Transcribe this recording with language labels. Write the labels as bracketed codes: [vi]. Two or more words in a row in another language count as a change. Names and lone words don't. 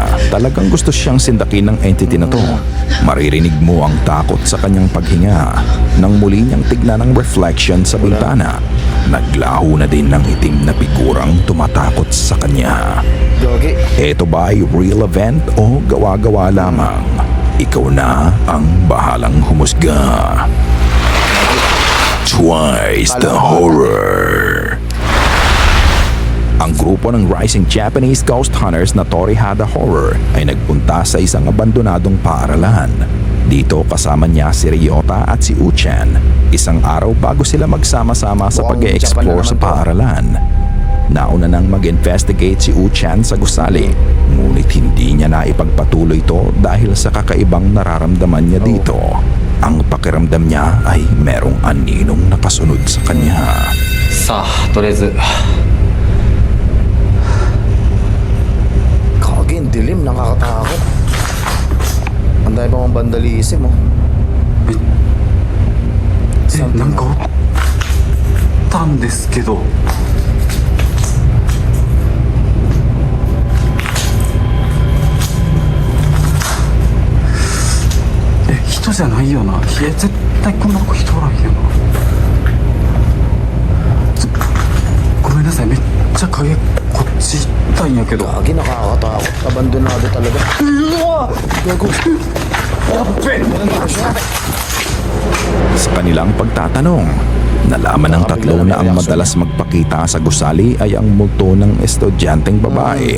[tl] Talagang gusto siyang sindakin ng entity na to. Maririnig mo ang takot sa kanyang paghinga. Nang muli niyang tignan ang reflection sa bintana, naglaho na din ng itim na figurang tumatakot sa kanya. Gagi. Ito ba ay [en] real event [tl] o gawa-gawa lamang? Ikaw na ang bahalang humusga. [en] Twice the horror. [tl] Ang grupo ng Rising Japanese Ghost Hunters na Torihada Horror ay nagpunta sa isang abandonadong paaralan. Dito kasama niya si Ryota at si Uchan. Isang araw bago sila magsama-sama sa Mukhang pag-e-explore Japan na sa naman to. paaralan. Nauna nang mag-investigate si Uchan sa gusali, ngunit hindi niya na ipagpatuloy ito dahil sa kakaibang nararamdaman niya dito. Ang pakiramdam niya ay merong aninong nakasunod sa kanya. [ja] さあとりあえず [tl] Gagi, ang dilim, nakakatakot. Ang dami pa mong vandalism, oh. [ja] なんかおったんですけど人じゃないよな。いや絶対こんなとこ人おらんよな。ごめんなさい、めっちゃ影こっち行ったんやけど。 [tl] Gagi, nakakatakot. Abandonado talaga. Gago. Sa kanilang pagtatanong, nalaman ng tatlo na ang madalas magpakita sa gusali ay ang multo ng estudyanteng babae.